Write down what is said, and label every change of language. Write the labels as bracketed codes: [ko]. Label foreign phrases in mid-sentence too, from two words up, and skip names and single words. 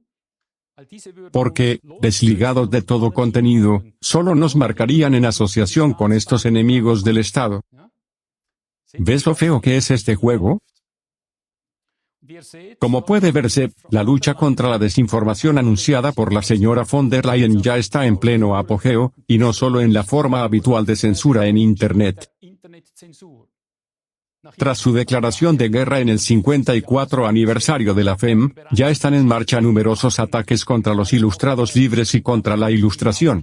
[es] Porque, desligados de todo contenido, solo nos marcarían en asociación con estos enemigos del Estado. ¿Ves lo feo que es este juego? Como puede verse, la lucha contra la desinformación anunciada por la señora von der Leyen ya está en pleno apogeo, y no solo en la forma habitual de censura en Internet. Tras su declaración de guerra en el 54 aniversario de la FEM, ya están en marcha numerosos ataques contra los ilustrados libres y contra la ilustración.